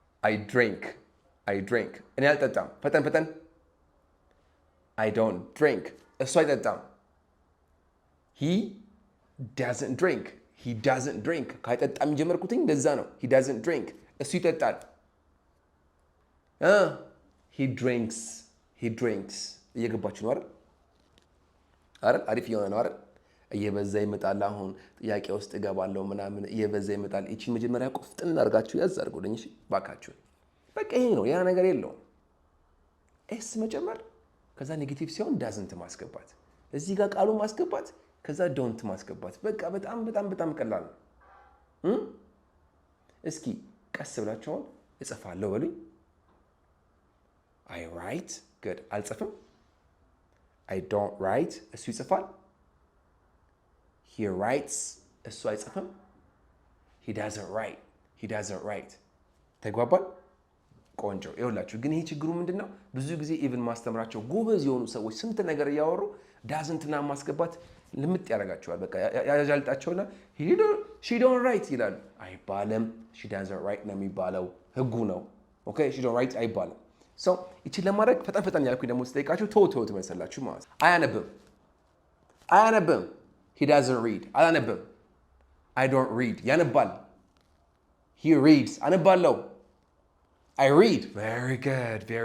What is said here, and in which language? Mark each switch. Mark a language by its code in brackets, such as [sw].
[en] I drink. [am] እኔ አልጠጣም። ፈጠን [en] I don't drink. [am] እሱ አይጠጣም። [en] He doesn't drink. [am] ካይጠጣም ጀመርኩትኝ ለዛ ነው። [en] He doesn't drink. [am] እሱ ይጠጣል። [en] He drinks. [am] እየገባችሁ ነው አይደል? አሪፍ እየሆነ ነው አይደል? እየበዛ ይመጣል። አሁን ጥያቄ ውስጥ እገባለሁ ምናምን እየበዛ ይመጣል። እቺ መጀመሪያ ቆፍጥን አድርጋችሁ ያዝ አድርጉልኝ እሺ ባካችሁ። በቃ ይሄ ነው፣ ያ ነገር የለውም። ኤስ መጨመር፣ ከዛ ኔጌቲቭ ሲሆን ዳዝንት ማስገባት፣ እዚህ ጋር ቃሉ ማስገባት፣ ከዛ ዶንት ማስገባት። በቃ በጣም ቀላል ነው። እስኪ ቀስ ብላችሁ አሁን እጽፋለሁ በሉኝ። [en] I write. Good. [am] አልጽፍም። [en] I don't write. [am] እሱ ይጽፋል። [en] He writes. [am] እሱ አይጽፍም። [en] He doesn't write. [am] ተግባባል? ቆንጆ። ይኸውላችሁ ግን ይሄ ችግሩ ምንድን ነው? ብዙ ጊዜ ኢቭን ማስተምራቸው ጎበዝ የሆኑ ሰዎች ስንት ነገር እያወሩ ዳዝንትና ማስገባት ልምጥ ያደርጋቸዋል። በቃ ያጃልጣቸውና [en] she don't write [am] ይላሉ። አይባልም። [en] she doesn't write [am] ነው የሚባለው። ህጉ ነው። ኦኬ she don't write አይባልም። ሰው እቺን ለማድረግ ፈጠን ያልኩኝ ደግሞ ስጠይቃችሁ ቶሎ ትመልሳላችሁ ማለት ነው። አያነብም። [en] He doesn't read. [am] አላነብም። [en] I don't read. [am] ያነባል። [en] He reads. [am] አነባለሁ። [en] I read. Very good.